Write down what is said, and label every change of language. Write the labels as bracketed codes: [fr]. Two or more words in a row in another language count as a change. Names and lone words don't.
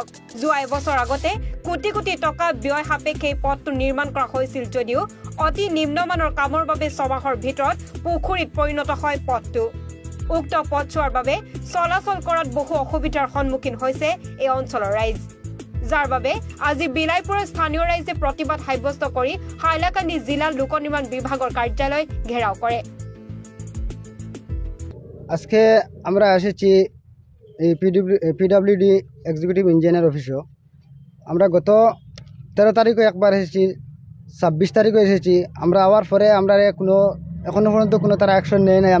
[as] যোৱা এবছৰ আগতে কোটি কোটি টকা ব্যয় সাপেক্ষে পথটো নিৰ্মাণ কৰা হৈছিল যদিও অতি নিম্নমানৰ কামৰ বাবে ছমাহৰ ভিতৰত পুখুৰীত পৰিণত হয় পথটো। উক্ত পথছোৱাৰ বাবে চলাচল কৰাত বহু অসুবিধাৰ সন্মুখীন হৈছে এই অঞ্চলৰ ৰাইজ, যাৰ বাবে আজি বিলাইপুৰৰ স্থানীয় ৰাইজে প্ৰতিবাদ সাব্যস্ত কৰি হাইলাকান্দি জিলা লোক নিৰ্মাণ বিভাগৰ কাৰ্যালয় ঘেৰাও কৰে। [bn] আজকে আমরা এসেছি এই [en] PWD executive engineer office. [bn] আমরা গত 13 তারিখে একবার এসেছি, 26 তারিখে এসেছি। আমরা আওয়ার পরে আমরা এখনো পর্যন্ত কোনো তারা অ্যাকশন নেয় নাই।